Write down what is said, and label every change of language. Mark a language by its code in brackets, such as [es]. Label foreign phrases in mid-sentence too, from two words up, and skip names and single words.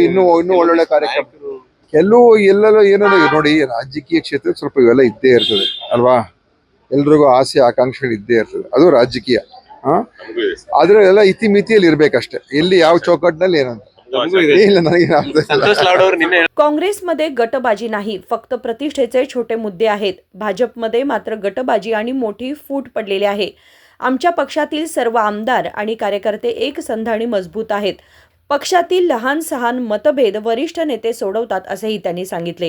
[kn] ಇನ್ನೂ ಒಳ್ಳೊಳ್ಳೆ ಕಾರ್ಯಕ್ರಮ ಎಲ್ಲೆಲ್ಲೋ ಏನೋ ನೋಡಿ, ರಾಜಕೀಯ ಕ್ಷೇತ್ರ ಸ್ವಲ್ಪ ಇವೆಲ್ಲ ಇದ್ದೇ ಇರ್ತದೆ ಅಲ್ವಾ? ಎಲ್ರಿಗೂ ಆಸೆ ಆಕಾಂಕ್ಷೆಗಳು ಇದ್ದೇ ಇರ್ತದೆ, ಅದು ರಾಜಕೀಯ। ಆದ್ರೆ ಎಲ್ಲ ಇತಿಮಿತಿಯಲ್ಲಿ ಇರ್ಬೇಕಷ್ಟೇ, ಎಲ್ಲಿ ಯಾವ ಚೌಕಟ್ಟಿನಲ್ಲಿ ಏನಂತ ಇಲ್ಲ ನನಗೆ। [mr] काँग्रेसमध्ये गटबाजी नाही, फक्त प्रतिष्ठेचे छोटे मुद्दे आहेत। भाजपमध्ये मात्र गटबाजी आणि मोठी फूट पडलेली आहे। आमच्या पक्षातील सर्व आमदार आणि कार्यकर्ते एकसंध आणि मजबूत आहेत। पक्षातील लहान सहान मतभेद वरिष्ठ नेते सोडवतात, असेही त्यांनी सांगितले।